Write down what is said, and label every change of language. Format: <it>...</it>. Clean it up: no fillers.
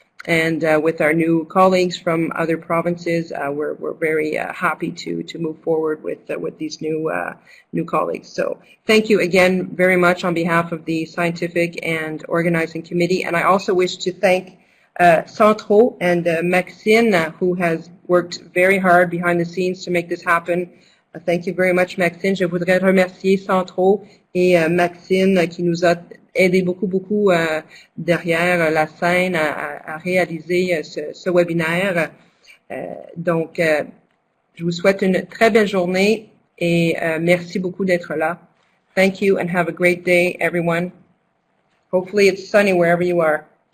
<en>And with our new colleagues from other provinces, we're very happy to move forward with these new colleagues. So thank you again very much on behalf of the scientific and organizing committee. And I also wish to thank CentrEau and Maxine, who has worked very hard behind the scenes to make this happen. Thank you very much, Maxine.</en> <fr>Je voudrais remercier CentrEau et Maxine qui nous a aidé beaucoup derrière la scène à réaliser ce webinaire. Donc, je vous souhaite une très belle journée et merci beaucoup d'être là.</fr> <en>Thank you and have a great day, everyone. Hopefully it's sunny wherever you are.</en>